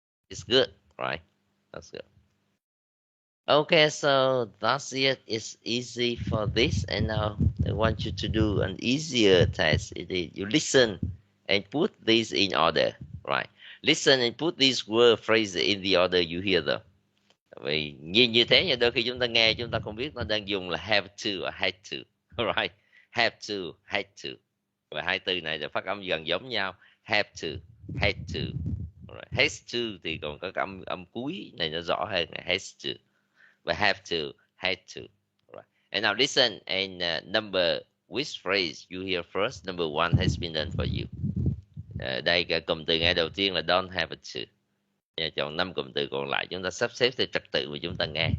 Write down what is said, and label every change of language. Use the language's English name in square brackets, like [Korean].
[English] It's good, right? That's good. Okay, so that's it. It's easy for this, and now I want you to do an easier test. It is you listen and put these in order, right? Listen and put these word phrases in the order you hear them. [Vietnamese] Vì như thế nhưng đôi khi chúng ta nghe chúng ta không biết nó đang dùng là have to or had to, right? Have to, had to. Và hai từ này là phát âm gần giống nhau. Have to, had to. Right. Has to thì còn có cái âm cuối này nó rõ hơn là has to. [English] But have to, had to. Right. And now listen and number which phrase you hear first. Number one has been done for you. [Vietnamese] Đây cái cụm từ nghe đầu tiên là don't have to. Chọn 5 cụm từ còn lại chúng ta sắp xếp theo trật tự mà chúng ta nghe.